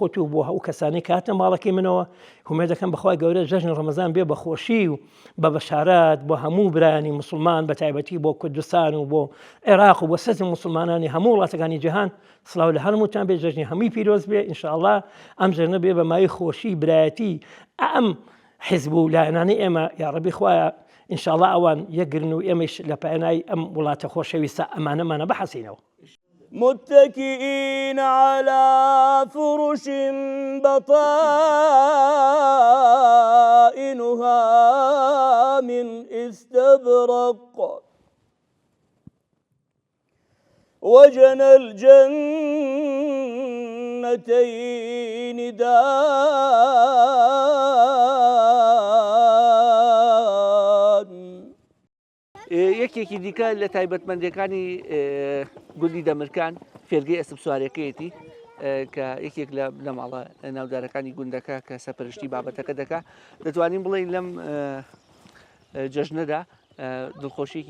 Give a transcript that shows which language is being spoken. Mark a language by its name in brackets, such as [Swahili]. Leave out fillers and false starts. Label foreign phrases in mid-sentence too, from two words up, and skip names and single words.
[Central Kurdish] خۆت و بۆ هەموو کەسانی کە هاتنە ماڵەکەی منەوە هومێد دەکەم بەخوای گەورە جەژنی ڕەمەزان بێ بە خۆشی و بە بەشارەت بۆ هەموو برانی موسڵمان بە تایبەتی بۆ کوردستان و بۆ عێراق و بۆ سەرجی موسڵمانانی هەموو وڵاتەکانی جیهان سڵاو لە هەمووتان بێ جەژنی هەمووی پیرۆز بێ ئینشاءڵڵا ئەم ژەرنە بێ بە مای خۆشی برایەتی ئەم حیزب و لایەنانەی ئێمە یا ڕەبی خوایە ئینشاءڵڵا ئەوان یەکگرن و ئێمەش لە پایانای ئەم وڵاتە خۆشەویستە ئەمانەمانە بەحەسینەوە [Arabic] متكئين على فرش بطائنها من استبرق وجنى الجنتين دان [Central Kurdish] یەکێکی دیکە لە تایبەتمەندەکانی گوندی دەمرکان فێرگەی ئەسب سوارەکەیەتی کە یەکێک لە ماڵە ناودارەکانی گوندەکە کە سەپەرشتی بابەتەکە دەکات دەتوانین بڵێن لەم جەژنەدا دڵخۆشیێکی